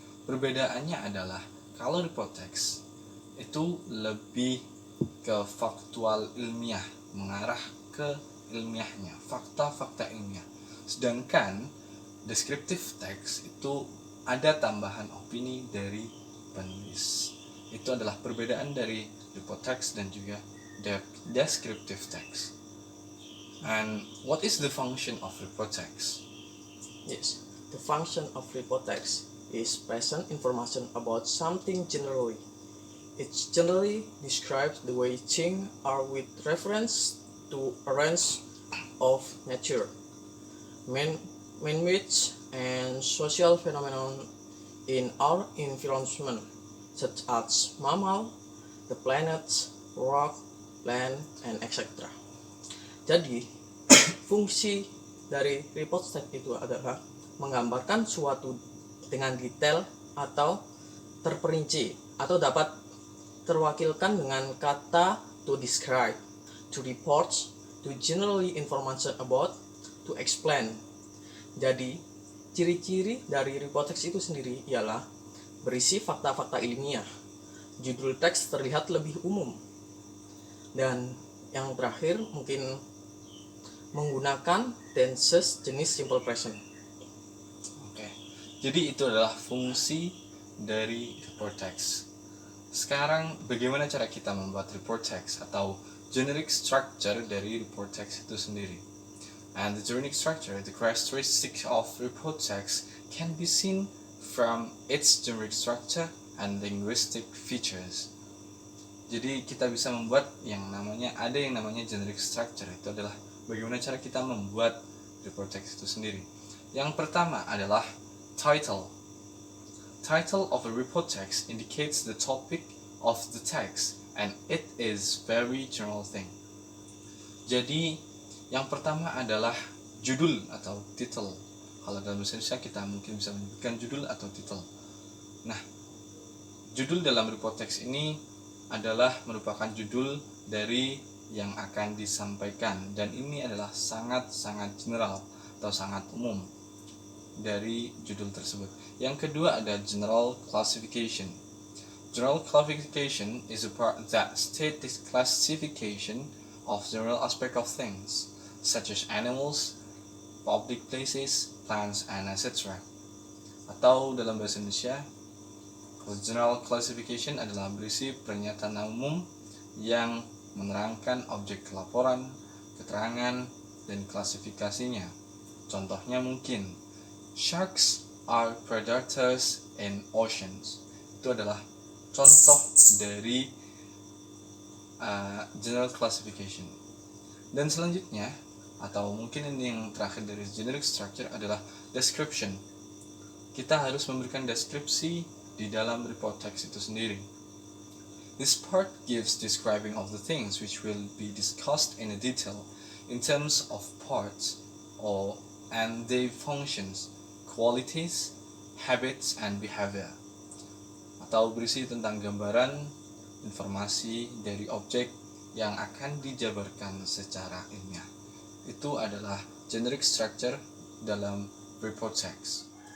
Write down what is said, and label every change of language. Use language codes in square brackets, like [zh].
[id] Perbedaannya adalah kalau report text itu lebih ke faktual ilmiah, mengarah ke ilmiahnya, fakta-fakta ilmiah. Sedangkan descriptive text itu ada tambahan opini dari penulis. Itu adalah perbedaan dari report text dan juga descriptive text. [en] And what is the function of report text? Yes, the function of report text is present information about something generally. It generally describes the way things are with reference to a range of nature, man-made and social phenomenon in our environment, such as mammal, the planets, rock, land, and etc. [id] Jadi, fungsi dari report text itu adalah menggambarkan suatu dengan detail atau terperinci, atau dapat terwakilkan dengan kata [en] to describe, to report, to generally information about, to explain. [id] Jadi, ciri-ciri dari report text itu sendiri ialah berisi fakta-fakta ilmiah. Judul teks terlihat lebih umum. Dan yang terakhir mungkin menggunakan tenses jenis simple present. Oke. Jadi itu adalah fungsi dari report text. Sekarang bagaimana cara kita membuat report text atau generic structure dari report text itu sendiri? [en] And the generic structure, the characteristics of report text can be seen from its generic structure and linguistic features. [id] Jadi kita bisa membuat yang namanya generic structure. Itu adalah bagaimana cara kita membuat report text itu sendiri. Yang pertama adalah title. [en] Title of a report text indicates the topic of the text and it is very general thing. [id] Jadi yang pertama adalah judul atau title. Kalau dalam bahasa Indonesia kita mungkin bisa menyebutkan judul atau title. Nah, judul dalam report text ini adalah merupakan judul dari yang akan disampaikan dan ini adalah sangat-sangat general atau sangat umum dari judul tersebut. Yang kedua ada general classification. [en] General classification is a part that states the classification of general aspect of things, such as animals, public places, plants, and etc. [id] Atau dalam bahasa Indonesia, general classification adalah berisi pernyataan umum yang menerangkan objek laporan, keterangan, dan klasifikasinya. Contohnya mungkin, [en] sharks are predators in oceans. [id] Itu adalah contoh dari general classification. Dan selanjutnya, atau mungkin ini yang terakhir dari generic structure adalah description. Kita harus memberikan deskripsi di dalam report text itu sendiri. [en] This part gives describing of the things which will be discussed in a detail in terms of parts and their functions, qualities, habits, and behavior. [id] Atau berisi tentang gambaran informasi dari objek yang akan dijabarkan secara ilmiah. Itu adalah generic structure dalam report text.